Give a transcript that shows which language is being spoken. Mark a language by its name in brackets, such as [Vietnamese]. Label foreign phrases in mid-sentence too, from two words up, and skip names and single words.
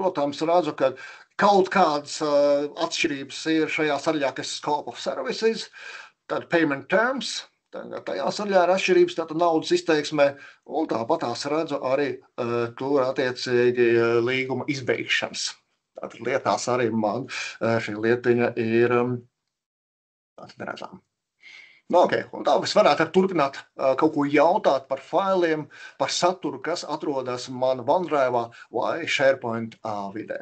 [Latvian] protams, redzu, ka kaut kādas atšķirības ir šajā sadaļā, kas ir [English] scope of services, [Latvian] tad [English] payment terms, [Latvian] tajā sadaļā ir atšķirības, tātad naudas izteiksmē, un tāpat tās redzu arī tur attiecīgi līguma izbeigšanas. Tātad lietās arī man šī lietiņa ir redzam. Okay. Un tā es varētu turpināt kaut ko jautāt par failiem, par saturu, kas atrodas man OneDrive vai SharePoint vidē.